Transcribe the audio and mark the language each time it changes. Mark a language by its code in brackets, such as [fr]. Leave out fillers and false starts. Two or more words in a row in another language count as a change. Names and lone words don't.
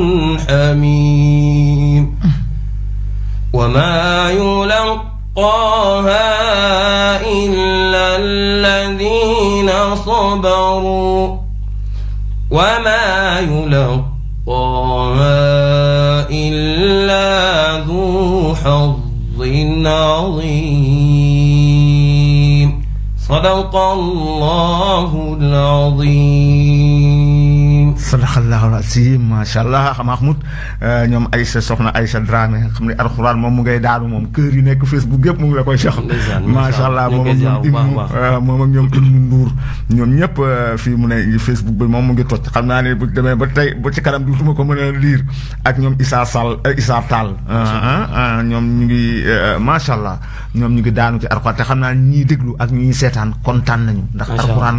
[ar] حميم وما يلقاها إلا الذين صبروا وما يلقاها إلا ذو حظ عظيم صدق الله العظيم صدق الله العظيم ما شاء الله [wo] Mahmoud ñoom Aïcha soxna Aïcha Dramé xam ne alxuraan moom mu ngay daanu moom kër yi nekk Facebook yëpp mu ngi la koy jox [ar] ما شاء الله [wo] moom ak ñoom Ibnu Ndour ñoom ñëpp fii mu ne Facebook bi moom mu ngi toj xam naa ne bu demee ba tey ba ci kanam duutuma ko mën a liir ak ñoom Issa Tall ñoom ñu ngi [ar] ما شاء الله [wo] ñoom ñu ngi daanu ci alxuraan te xam naa ñiy déglu ak ñiy seetaan kontaan nañu ndax alxuraan